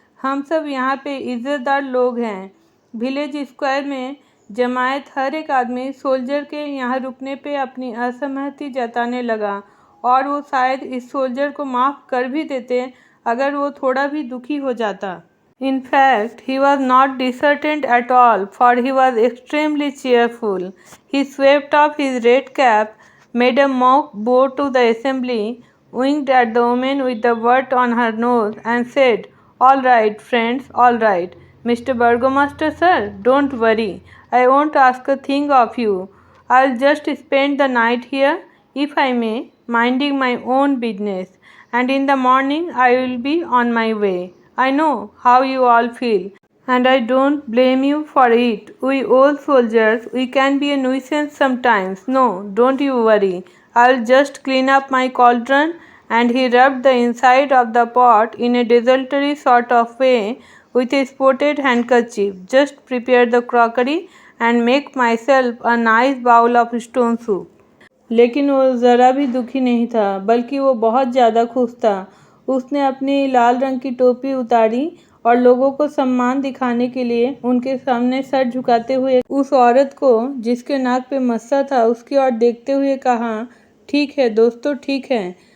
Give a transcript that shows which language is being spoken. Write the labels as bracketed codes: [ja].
[hi] हम सब यहाँ पे इज़्ज़तदार लोग हैं। विलेज स्क्वायर में जमायत हर एक आदमी सोल्जर के यहाँ रुकने पे अपनी असहमति जताने लगा और वो शायद इस सोल्जर को माफ़ कर भी देते अगर वो थोड़ा भी दुखी हो जाता। [en] In fact, he was not disheartened at all, for he was extremely cheerful. He swept off his red cap, made a mock bow to the assembly, winked at the woman with the wart on her nose, and said, all right, friends, all right. Mr. Burgomaster, sir, don't worry. I won't ask a thing of you. I'll just spend the night here, if I may, minding my own business, and in the morning I will be on my way. I know how you all feel, and I don't blame you for it. We old soldiers, we can be a nuisance sometimes. No, don't you worry. I'll just clean up my cauldron, and he rubbed the inside of the pot in a desultory sort of way with a spotted handkerchief. Just prepare the crockery and make myself a nice bowl of stone soup. [hi] लेकिन वो ज़रा भी दुखी नहीं था, बल्कि वो बहुत ज़्यादा खुश था। उसने अपनी लाल रंग की टोपी उतारी और लोगों को सम्मान दिखाने के लिए उनके सामने सर झुकाते हुए उस औरत को, जिसके नाक पे मस्सा था, उसकी ओर देखते हुए कहा, ठीक है दोस्तों, ठीक है।